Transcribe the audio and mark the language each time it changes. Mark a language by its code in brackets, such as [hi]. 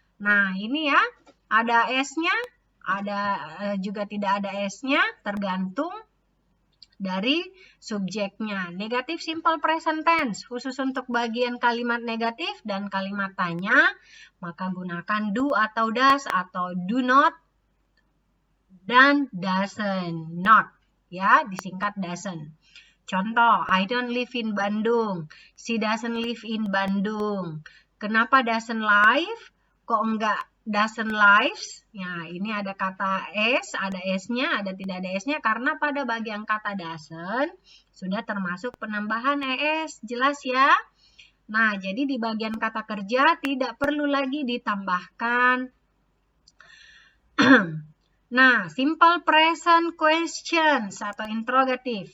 [id] Nah, ini ya, ada S-nya, ada juga tidak ada S-nya, tergantung dari subjeknya. Negatif simple present tense, khusus untuk bagian kalimat negatif dan kalimat tanya, maka gunakan do atau does atau do not dan doesn't not. Ya, disingkat doesn't. Contoh, [en] I don't live in Bandung. She doesn't live in Bandung. [id] Kenapa [en] doesn't live? [id] Kok enggak [en] doesn't lives? [id] Ya, ini ada kata s, ada s-nya, ada tidak ada s-nya. Karena pada bagian kata doesn't, sudah termasuk penambahan es. Jelas ya? Nah, jadi di bagian kata kerja tidak perlu lagi ditambahkan nah, simple present questions atau interrogative.